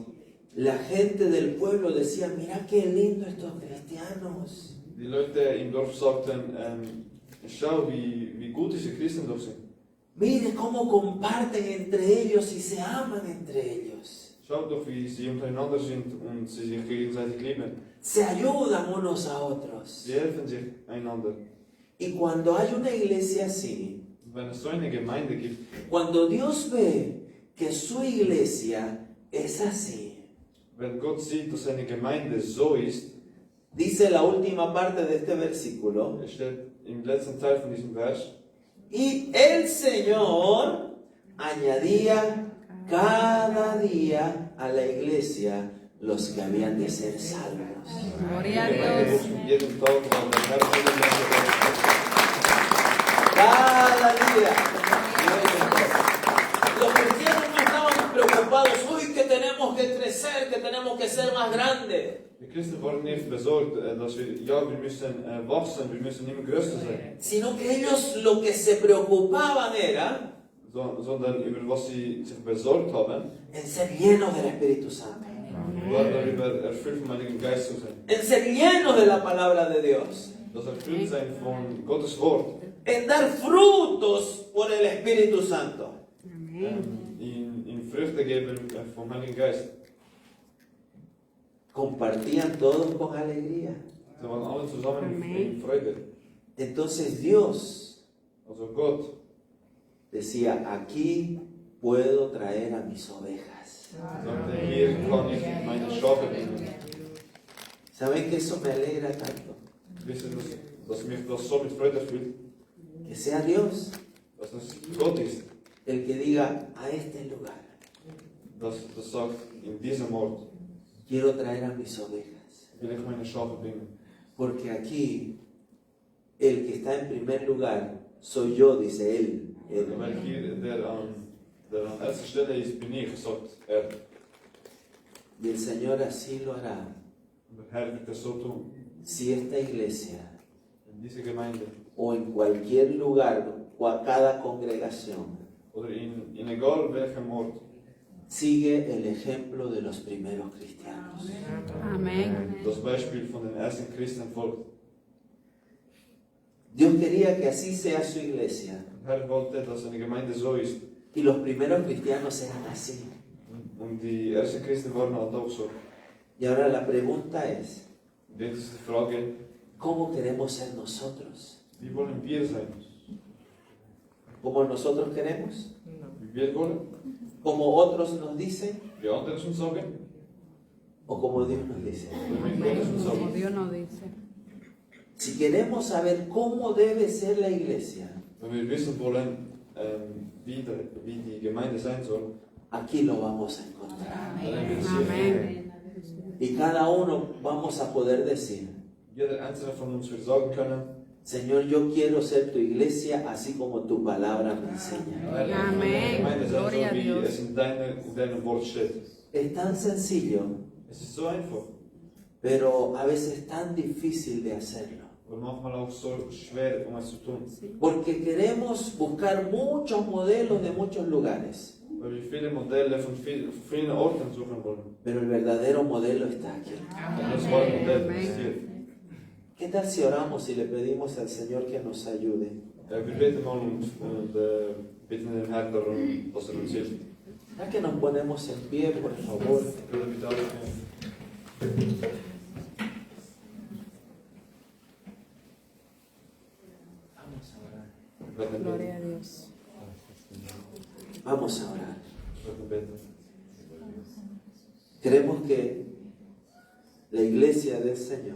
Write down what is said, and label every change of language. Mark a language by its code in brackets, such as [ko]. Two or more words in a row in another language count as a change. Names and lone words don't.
[es] la gente del pueblo decía, mira qué lindo estos cristianos. [de] Die Leute im Dorf sagten, schau, wie gut diese Christen doch sind. [es] Mire cómo comparten entre ellos y se aman entre ellos. [de] Schaut doch, wie sie untereinander sind und sie sich gegenseitig lieben. [es] Se ayudan unos a otros. [de] Sie helfen sich einander. [es] Y cuando hay una iglesia así, [de] Und wenn es so eine Gemeinde gibt, [es] cuando Dios ve que su iglesia es así, [de] wenn Gott sieht, dass eine Gemeinde so ist, [es] dice la última parte de este versículo, [de] es steht im letzten Teil von diesem Vers, [es] y el Señor añadía cada día a la iglesia los que habían de ser salvos. Gloria a Dios. [de] jeden Tag war der Herr [es] Cada día. Los cristianos no estaban preocupados, uy, que tenemos que crecer, que tenemos que ser más grandes. [de] Die Christen waren nicht besorgt, dass wir müssen wachsen, wir müssen immer größer sein, [es] Sino que ellos lo que se preocupaban era [de] sondern über was sie sich besorgt haben, [es] en ser llenos del Espíritu Santo, [de] war darüber erfüllt vom Heiligen Geist zu sein. [es] en ser llenos de la palabra de Dios, [de] Das Erfülltsein von Gottes Wort, [es] en dar frutos por el Espíritu Santo. [de] in Früchte geben vom Heiligen Geist. [es] Compartían todos con alegría. [de] Sie waren alle zusammen in Freude. [es] Entonces Dios [de] Also Gott [es] decía, aquí puedo traer a mis ovejas. [de] sagte, hier kann ich meine Schafe bringen. [es] ¿Saben que eso me alegra tanto? [de] Wisst ihr, dass mich das so mit Freude erfüllt, [es] Que sea Dios [de] dass das Gott ist, [es] el que diga, a este lugar [de] das sagt, in diesem Ort [es] quiero traer a mis ovejas. [de] will ich meine Schafe bringen. [es] Porque aquí el que está en primer lugar soy yo, dice él. [de] Weil hier der an erster Stelle ist, bin ich, sagt er. [es] Y el Señor así lo hará [de] Und der Herr wird das so tun. [es] si esta iglesia [de] In dieser Gemeinde [es] o en cualquier lugar o a cada congregación [de] oder in egal welchem Ort [es] Sigue el ejemplo de los primeros cristianos. Amén. [de] Das Beispiel von den ersten Christen folgt. [es] Dios quería que así sea su iglesia. [de] Herr wollte, dass eine Gemeinde so ist. [es] Y los primeros cristianos eran así. [de] Und die ersten Christen waren halt auch so. [es] Y ahora la pregunta es, [de] Und jetzt ist die Frage, [es] ¿cómo queremos ser nosotros? [de] wie wollen wir sein? [es] ¿Como nosotros queremos? [de] Wie wir wollen? [es] ¿Como otros nos dicen? [de] Wie andere es uns sagen? [es] ¿O como Dios nos dice? [de] Oder wie Gott es uns [es] Como [de] sagt? [es] Dios nos dice. Si queremos saber cómo debe ser la iglesia, [de] Wenn wir wissen wollen, wie die Gemeinde sein soll, [es] aquí lo vamos a encontrar. [de] dann werden wir es hier finden. [es] Amén. Y cada uno vamos a poder decir, [de] Jeder einzelne von uns wird sagen können, [es] Señor, yo quiero ser tu iglesia así como tu palabra me enseña. [de] Herr, [es] Amén. [de] Gemeinde sein [es] Gloria a [de] soll, wie [es] Dios. [de] es in deinem Wort steht. [es] Es tan sencillo, [de] Es ist so einfach, [es] pero a veces tan difícil de hacerlo. [de] aber manchmal auch so schwer, es zu tun. [es] Porque queremos buscar muchos modelos de muchos lugares, [de] Weil wir viele Modelle von vielen Orten suchen wollen. [es] pero el verdadero modelo está aquí. [de] Und das wahre Modell ist hier. [es] ¿Qué tal si oramos y le pedimos al Señor que nos ayude? [de] Wir beten mal und bitten den Herrn darum, dass uns hilft. [es] ¿A que nos ponemos en pie, por favor? [de] Ich würde bitte aufstehen. [es] Vamos a orar. [de] Wir werden [es] Gloria a [de] beten. [es] Dios. Vamos a orar. [de] Wir werden beten. [es] Queremos que la iglesia del Señor,